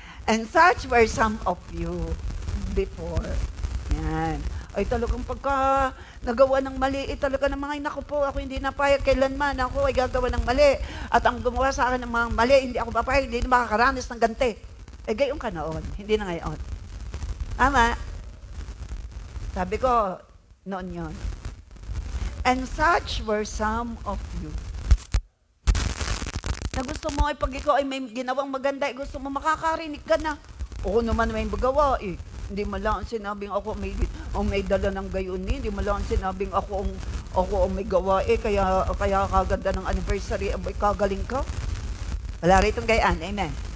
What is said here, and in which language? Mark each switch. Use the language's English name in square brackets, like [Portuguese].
[English] And such were some of you before. [Filipino] Yan. Ay talagang pagka nagawa ng mali, talaga namang ay naku po, ako hindi napayag kailanman, ako ay gagawa ng mali. At ang gumawa sa akin ng mga mali, hindi ako papayag, hindi na makakaranas ng ganti. Gayon ka noon, hindi na ngayon. Tama? Sabi ko, noon yon. [English] And such were some of you. [Filipino] Na gusto mo ay pag ikaw ay may ginawang maganda, gusto mo makakarinig ka na. Oo naman may magawa eh. Hindi mo lang sinabing ako may dala ng gayon eh. Hindi mo lang sinabing ako ang may gawa eh. Kaya kaganda ng anniversary, abay kagaling ka. Wala ritong gayaan. Amen.